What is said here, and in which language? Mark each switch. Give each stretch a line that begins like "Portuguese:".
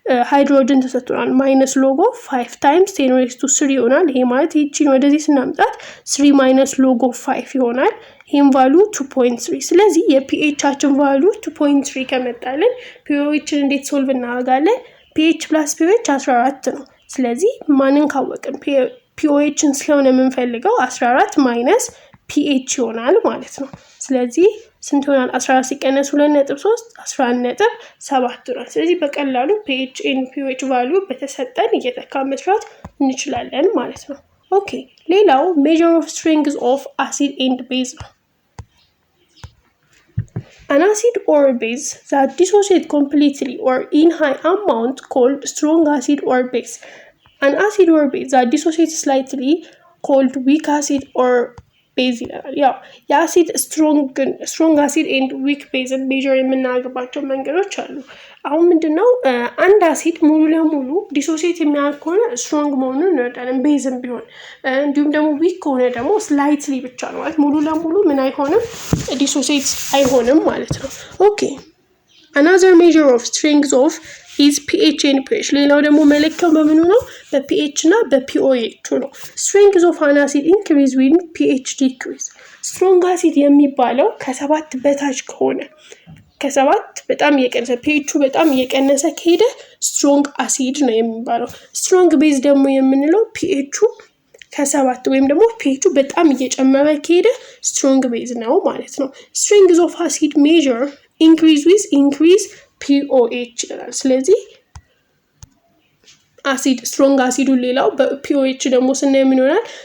Amharic: ሃይድሮጅን ተሰጥቶናል። ማይነስ ሎግ ኦፍ 5 times 10 raised to 3 ይሆናል። ይሄ ማለት ይቺን ወደዚህ ስናምጣት 3 ማይነስ ሎግ ኦፍ 5 ይሆናል። ይሄም ቫሉ 2.3። ስለዚህ የpHአችን ቫሉ 2.3 ከመጣልን pOHን እንዴት ሶልቭ እናደርጋለን? pH plus pOH 14 ነው። ስለዚህ ማንን ካወቅን pOHን ስለሆነ የምንፈልገው 14 ማይነስ pH ይሆናል ማለት ነው። ስለዚህ ስንት ይሆናል? 14 ሲቀነስ 2.3 11.7 ይሆናል። ስለዚህ በቀላሉ pH and pOH ቫልዩ በተሰጠን እየተካ መስራት እንችላለን ማለት ነው። ኦኬ ሌላው
English: measure of strength of acid and base ነው። An acid or base that dissociate completely or in high amount called strong acid or base. An acid or base that dissociate slightly called weak acid or
Amharic: ቤዝ ይላል። ያው የአሲድ ስትሮንግ አሲድ ኤንድ ዊክ ቤዝን ሜዥር የምናደርግባቸው መንገዶች አሉ። አሁን ምንድነው አንድ አሲድ ሙሉ ለሙሉ ዲሶሲየት የሚያደርግ ከሆነ ስትሮንግ መሆኑን እንረዳለን፣ ቤዝም ቢሆን። እንዲሁም ደግሞ ዊክ ከሆነ ደግሞ ስላይትሊ ብቻ ነው ማለት ሙሉ ለሙሉ ምን አይሆንም፣ ዲሶሲየት አይሆንም ማለት ነው። ኦኬ
English: another measure of strength of is pH and pH።
Amharic: ሌላው ደግሞ መለኪያው በምኑ ነው? በpH እና በpOH ነው።
English: strength of an acid increase when pH decrease። strong acid
Amharic: የሚባለው ከ7 በታች ከሆነ ከሰባት በጣም እየቀነሰ ፒኤቹ በጣም እየቀነሰ ከሄደ ስትሮንግ አሲድ ነው የሚባለው። ስትሮንግ ቤዝ ደግሞ የምንለው ፒኤቹ ከሰባት ወይም ደግሞ ፒኤቹ በጣም እየጨመረ ከሄደ ስትሮንግ ቤዝ ነው ማለት ነው።
English: ስትሬንግዝ ኦፍ አሲድ ሜዥር ኢንክሪዝ ዊዝ ኢንክሪዝ ፒኦኤች
Amharic: ይላል። ስለዚህ አሲድ ስትሮንግ አሲዱ ሌላው በፒኦኤች ደግሞ ስናይ ምን ይሆናል?